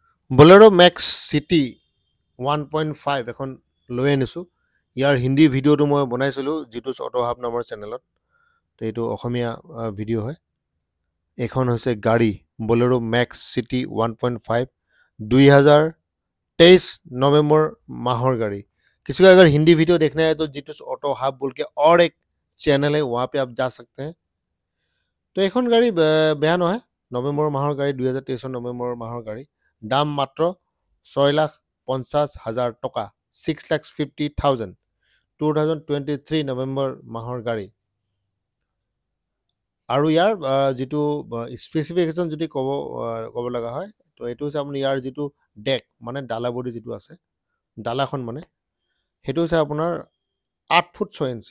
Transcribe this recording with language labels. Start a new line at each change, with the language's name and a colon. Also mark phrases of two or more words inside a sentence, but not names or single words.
Assamese: বলেৰো মেক্স চিটি 1.5 এখন লৈ আনিছোঁ। ইয়াৰ হিন্দী ভিডিঅ'টো মই বনাইছিলোঁ যিটো অটো হাব নামৰ চেনেলত। তো এইটো অসমীয়া ভিডিঅ' হয়। এইখন হৈছে গাড়ী বলেৰো মেক্স চিটি 1.5 2023 নৱেম্বৰ মাহৰ গাড়ী।
Hindi: किसी को अगर हिंदी वीडियो देखना है तो जीटूस ऑटो हब बोल के और एक चैनल है, वहाँ पे आप जा सकते हैं।
Assamese: तो এখন গাড়ী বেয়া নহয়। নৱেম্বৰ মাহৰ গাড়ী 2023 নৱেম্বৰ মাহৰ গাড়ী। দাম মাত্ৰ 6,50,000 টকা, 6,50,000, 2023 নৱেম্বৰ মাহৰ গাড়ী। আৰু ইয়াৰ যিটো স্পেচিফিকেশ্যন যদি ক'ব লগা হয়, তো এইটো হৈছে আপুনি ইয়াৰ যিটো ডেক মানে ডালা বডি যিটো আছে, ডালাখন মানে সেইটো হৈছে আপোনাৰ 8 ফুট 6 ইঞ্চি।